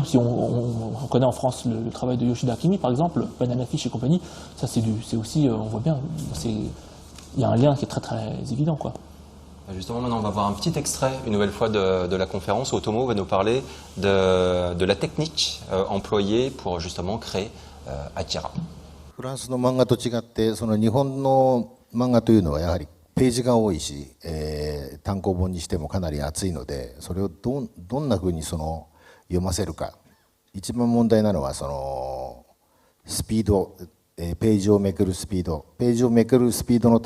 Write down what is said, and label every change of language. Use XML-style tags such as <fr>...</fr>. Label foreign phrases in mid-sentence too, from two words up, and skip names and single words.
<fr>Si on connaît en France le travail de Yoshida Akimi, par exemple, Banana Fish et compagnie. Ça, c'est aussi, on voit bien, il y a un lien qui est très très évident, quoi. Justement, maintenant, on va voir un petit extrait, une nouvelle fois, de la conférence où Otomo va nous parler de la technique employée pour justement créer Akira.</fr> <ja>フランスの漫画と違ってその日本の漫画というのはやはりページが多いし、単行本にしてもかなり厚いのでそれをどんなふうに読ませるか一番問題なのはスピード、ページをめくるスピードのた</ja>